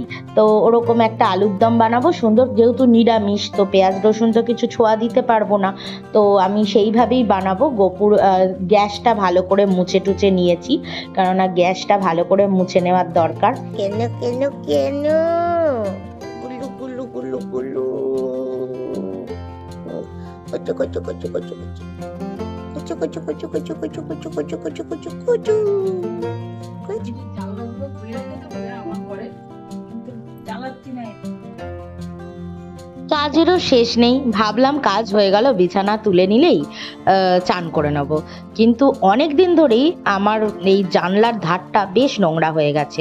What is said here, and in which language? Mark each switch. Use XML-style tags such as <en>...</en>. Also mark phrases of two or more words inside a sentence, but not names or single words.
<bn>তো ওরকম একটা আলুর দম বানাবো সুন্দর, যেহেতু নিরামিষ, তো পেঁয়াজ রসুন তো কিছু ছোঁয়া দিতে পারবো না, তো আমি সেইভাবেই বানাবো। গ্যাসটা ভালো করে মুছে টুছে নিয়েছি, কেননা গ্যাসটা ভালো করে মুছে নেওয়ার দরকার। কেন কেন কেন গুলু গুলু গুলু গুলু কচু কচু কচু কচু কচু কচু কচু কচু কচু কচু কচু কচু কচু কচু কচু জানলাগুলো খুলে রেখে তো আমার ঘরে, কিন্তু জ্বালাচ্ছি না। কাজেরও শেষ নেই, ভাবলাম কাজ হয়ে গেল বিছানা তুলে নিলেই চান করে নেব, কিন্তু অনেক দিন ধরেই আমার এই জানলার ধারটা বেশ নোংরা হয়ে গেছে।</bn>